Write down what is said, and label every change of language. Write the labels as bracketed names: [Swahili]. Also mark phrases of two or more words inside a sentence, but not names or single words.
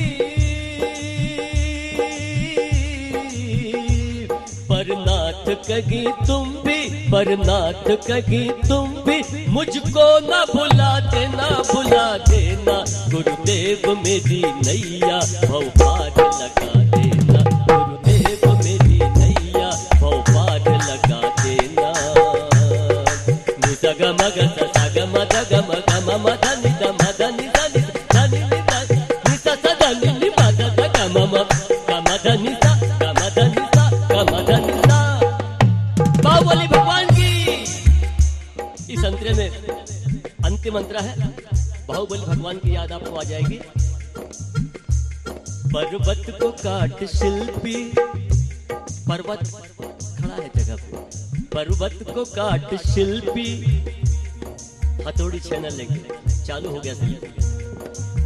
[Hindi] पर नाथ कहीं तुम भी, पर नाथ कहीं तुम भी मुझको न भुला देना, भुला देना। गुरुदेव मेरी नैया भव पार लगा देना, गुरुदेव मेरी नैया भव पार लगा देना। निसा ग मग सा ग मद ग मग म मद नि द मद नि द नि द नि नि द नि सा सा द नि नि मद द ग म म ग मद नि सा ग मद नि सा ग मद नि सा। बाहुबली भगवान की। इस अंतरे में अंतिम मंत्र है, बाहुबली भगवान की याद आपको आ जाएगी। पर्वत को काट शिल्पी, पर्वत खड़ा है जगह पे, पर्वत को काट शिल्पी, हथौड़ी चैनल लेके चालू हो गया शिल्पी।